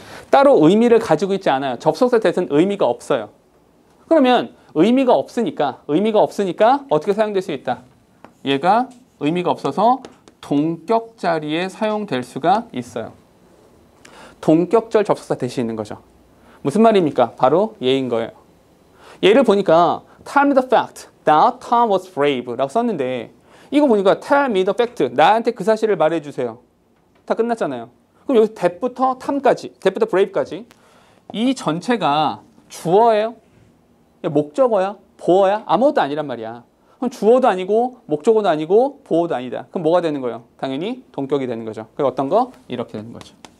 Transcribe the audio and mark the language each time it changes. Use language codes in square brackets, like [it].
[ko] 따로 의미를 가지고 있지 않아요. 접속사 that은 의미가 없어요. 그러면 의미가 없으니까 어떻게 사용될 수 있다? 얘가 의미가 없어서 동격 자리에 사용될 수가 있어요. 동격절 접속사 that이 있는 거죠. 무슨 말입니까? 바로 얘인 거예요. 얘를 보니까 [en] tell me the fact that Tom was brave [ko] 라고 썼는데 이거 보니까 [en] tell me the fact [ko] 나한테 그 사실을 말해주세요. 다 끝났잖아요. 그럼 여기 that부터 Tom까지, that부터 brave까지 이 전체가 주어예요? 목적어야? 보어야? 아무것도 아니란 말이야. 그럼 주어도 아니고 목적어도 아니고 보어도 아니다. 그럼 뭐가 되는 거예요? 당연히 동격이 되는 거죠. 그럼 어떤 거? 이렇게 되는 거죠.